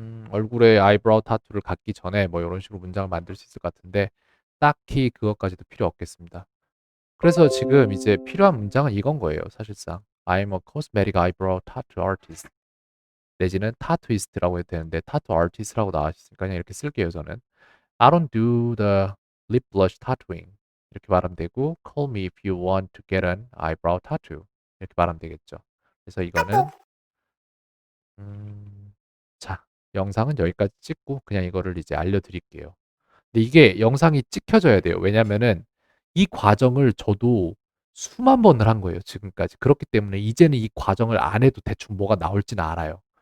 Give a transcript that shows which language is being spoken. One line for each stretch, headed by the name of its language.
Korean: 얼굴에 아이브로우 타투를 갖기 전에 뭐 이런 식으로 문장을 만들 수 있을 것 같은데 딱히 그것까지도 필요 없겠습니다. 그래서 지금 이제 필요한 문장은 이건 거예요, 사실상.
English: I'm a cosmetic eyebrow tattoo artist.
Korean: 내지는 타투이스트라고 해도 되는데 타투 아티스트라고 나와 있으니까 그냥 이렇게 쓸게요, 저는.
English: I don't do the lip blush tattooing.
Korean: 이렇게 말하면 되고
English: call me if you want to get an eyebrow tattoo.
Korean: 이렇게 말하면 되겠죠. 그래서 이거는 자, 영상은 여기까지 찍고 그냥 이거를 이제 알려드릴게요. 근데 이게 영상이 찍혀져야 돼요. 왜냐면은 이 과정을 저도 수만 번을 한 거예요, 지금까지. 그렇기 때문에 이제는 이 과정을 안 해도 대충 뭐가 나올지는 알아요.